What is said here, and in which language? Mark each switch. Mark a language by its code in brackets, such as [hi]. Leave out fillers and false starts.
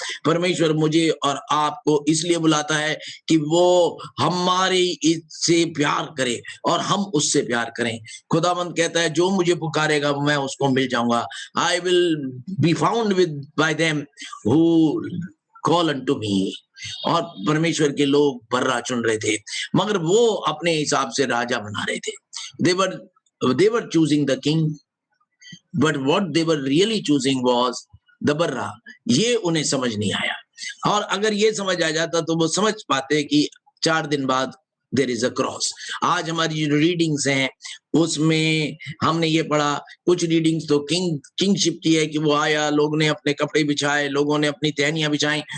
[hi] परमेश्वर मुझे और आपको इसलिए बुलाता है कि वो हमारी इससे प्यार करे और हम उससे प्यार करें। खुदावंद कहता है, जो मुझे पुकारेगा मैं उसको मिल जाऊंगा। [en] I will be found with by them who call unto me. [hi] और परमेश्वर के लोग बर्रा चुन रहे थे, मगर वो अपने हिसाब से राजा बना रहे थे। [en] they were choosing the king, but what they were really choosing was the Barabbas. [hi] ये उन्हें समझ नहीं आया। और अगर ये समझ आ जाता तो वो समझ पाते कि 4 दिन बाद [en] There is a cross. [hi] आज हमारी जो रीडिंग्स हैं उसमें हमने ये पढ़ा, कुछ रीडिंग्स तो किंगशिप की है कि वो आया, लोग ने अपने कपड़े बिछाए, लोगों ने अपनी टहनियां बिछाई।